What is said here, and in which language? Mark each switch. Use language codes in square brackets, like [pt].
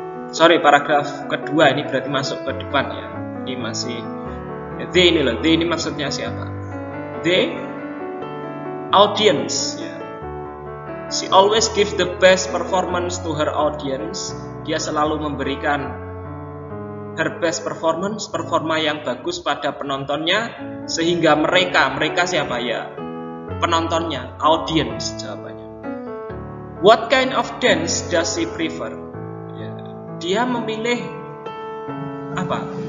[id] Sorry, paragraf kedua ini berarti masuk ke depan ya. Ini masih they ini loh. They ini maksudnya siapa? [en] They audience ya. She always gives the best performance to her audience. [id] Dia selalu memberikan [en] her best performance, [id] performa yang bagus pada penontonnya, sehingga mereka siapa ya? Penontonnya, audience jawabannya. [en] What kind of dance does she prefer? [id] Ya, dia memilih apa?